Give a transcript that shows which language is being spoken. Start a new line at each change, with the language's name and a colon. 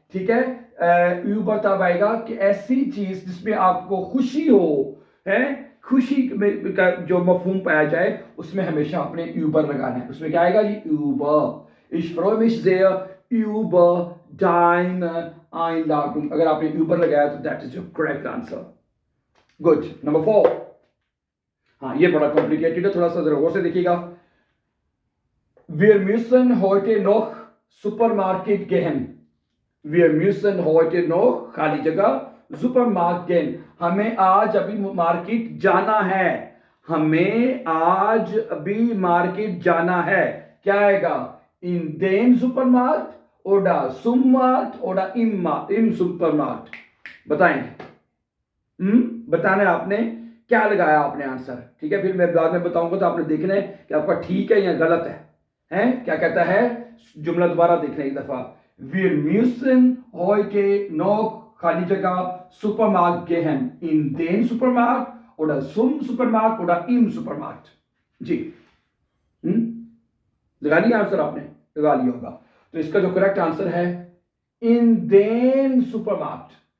Hindi: ठीक है, यूबर तब आएगा कि ऐसी चीज जिसमें आपको खुशी हो, है, खुशी का जो मफहूम पाया जाए, उसमें हमेशा आपने यूबर लगाना है। उसमें क्या आएगा जी? Uber.
German: Ich freue mich sehr über deine Einladung।
Hindi: अगर आपने यूबर लगाया तो
English: That is your correct answer.
Hindi: Good. Number 4। हाँ, ये बड़ा कॉम्प्लिकेटेड है, थोड़ा सा जरा गौर से देखिएगा।
German: Wir müssen heute noch Supermarkt gehen। Wir müssen heute noch,
Hindi: खाली जगह,
German: Supermarkt gehen,
Hindi: हमें आज अभी मार्केट जाना है। हमें आज अभी मार्केट जाना है। क्या आएगा?
German: In den Supermarkt oder Supermarkt oder im Supermarkt?
Hindi: बताएं। बताना है आपने, क्या लगाया आपने आंसर, ठीक है। फिर मैं बाद में बताऊंगा तो आपने देखना है कि आपका ठीक है या गलत है। क्या कहता है? जुमला दोबारा देखना एक दफा।
German: Wir müssen heute noch,
Hindi: खाली जगह,
German: Supermarkt gehen। In den Supermarkt oder zum Supermarkt oder im Supermarkt?
Hindi: जी, लगा लिया आंसर आपने? लगा लिया होगा। तो इसका जो करेक्ट आंसर है
German: in den Supermarkt।